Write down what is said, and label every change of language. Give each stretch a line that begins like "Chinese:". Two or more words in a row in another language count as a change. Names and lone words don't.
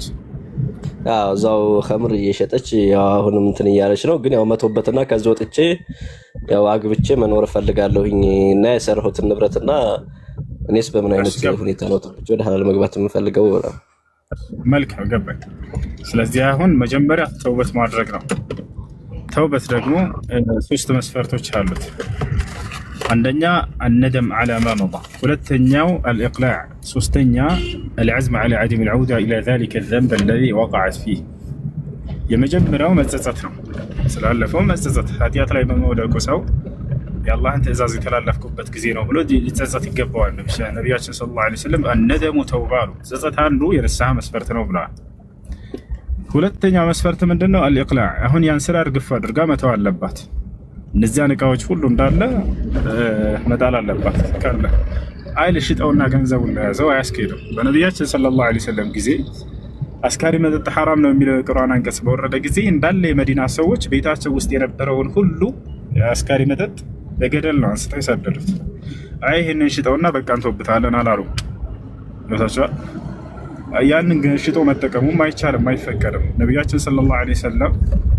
Amharic: አዎ እዛው ኸምር እየሸጠች ያው አሁንም እንትን እያለች ነው። ግን ያው መቶበትና ከዚህ ወጥቼ ያው አግብቼ መኖር ፈልጋለሁኝ እና የሰራሁትን ንብረትና እኔስ በምን አይነት ሁኔታ ነው ወደ ሐላል መግባት የምፈልገው? መልካም ገባኝ። ስለዚህ አሁን መጀመሪያ ተውበት ማድረግ ነው። ተውበት ደግሞ ሶስት መስፈርቶች አሉት። አንደኛ
Arabic: الندم على ما مضى،
Amharic: ሁለተኛው الإقلاع፣ ሶስተኛ
Arabic: العزم على عدم العودة إلى ذلك الذنب الذي وقعت فيه።
Amharic: የመጀመሪያው መጸጸት ነው። ስላለፈው መጸጸት ኃጢአት ላይ በመውደቁ ሰው የአላህን ትእዛዝ የተላለፍኩበት ጊዜ ነው ብሎ ሊጸጸት ይገባዋል። ነቢያችን
Arabic: صلى الله عليه وسلم الندم توبة
Amharic: ነው። ጸጸት አንዱ የንስሐ መስፈርት ነው ብለዋል። ሁለተኛው መስፈርት ምንድነው? الإقلاع፣ አሁን ያን ስራ እርግፍ አድርጋ መተው አለባት። እነዚያን እቃዎች ሁሉ እንዳለ መጣል አለባት። ካለ አይል ሽጠውና ገንዘቡን ለያዘው አያስኬድም። በነቢያችን
Arabic: صلى الله عليه وسلم
Amharic: ጊዜ አስካሪ መጠጥ ሐራም ነው የሚለው የቁርአን አንቀጽ በወረደ ጊዜ እንዳለ የመዲና ሰዎች ቤታቸው ውስጥ የነበረውን ሁሉ አስካሪ መጠጥ በገደል ነው አንስተው የሰደዱት። አይ ይሄንን ሽጠውና በቃ እንተውብታለን አላሉ። ወታቻ ያንን ግን ሽጦ መጠቀሙም አይቻልም፣ አይፈቀድም። ነቢያችን
Arabic: صلى الله عليه وسلم